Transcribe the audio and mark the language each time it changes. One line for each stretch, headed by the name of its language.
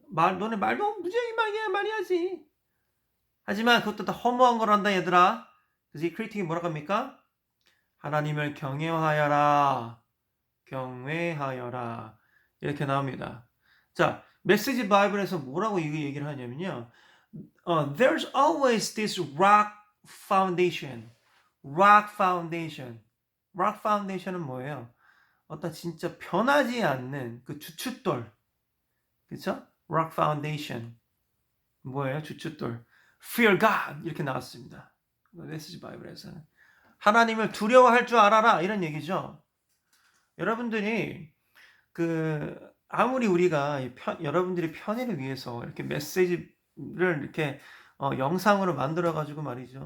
Korean: 너네 말도 무지하게 많이 하지. 하지만 그것도 다 허무한 거란다 얘들아. 그래서 이 크리틱이 뭐라고 합니까? 하나님을 경외하여라. 경외하여라. 이렇게 나옵니다. 자, 메시지 바이블에서 뭐라고 이 얘기를 하냐면요.
English: There's always this rock foundation. rock foundation.
Korean: rock foundation은 뭐예요? 어떤 진짜 변하지 않는 그 주춧돌. 그쵸? rock foundation. 뭐예요? 주춧돌.
English: Fear God.
Korean: 이렇게 나왔습니다. 메시지 바이블에서는. 하나님을 두려워할 줄 알아라. 이런 얘기죠. 여러분들이 아무리 우리가 여러분들의 편의를 위해서 이렇게 메시지를 이렇게 영상으로 만들어 가지고 말이죠.